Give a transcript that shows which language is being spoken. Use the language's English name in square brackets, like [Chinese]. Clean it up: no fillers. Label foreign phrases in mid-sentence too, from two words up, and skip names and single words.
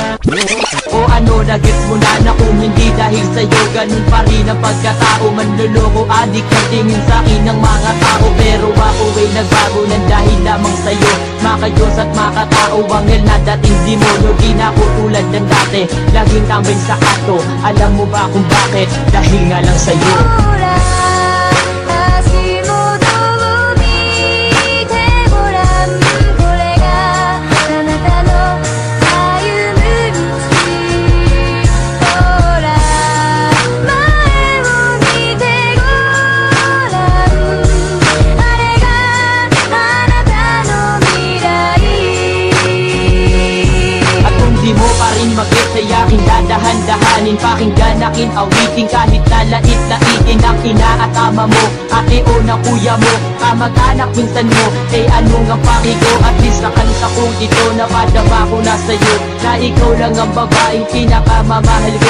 [Filipino] O ano, nagets mo na kung hindi dahil sa'yo ganun pa rin ang pagkatao. Manluloko, adik ang tingin sa'kin ng mga tao, pero ako ay nagbago ng dahil lamang sa'yo. Makayos at makatao, bangil na dating demonyo. Di na ako tulad ng dati, laging tambay sa kato. Alam mo ba kung bakit? Dahil nga lang sa'yo. [Japanese] ほら足元を見てごらんこれがあなたの歩む道ほら前を見てごらんあれがあなたの未来 [Filipino] At kung di mo pa rin mag-get ay aking dadahan-dahanin, pakinggan akin awitin kahit nalait-laitin ang ina at ama mo, ate o na kuya mo, kamag-anak minsan mo. Eh ano nga pakigo, at least sa kanta kong ito napadama ko na sa'yo, na ikaw lang ang babaeng pinakamamahal ko.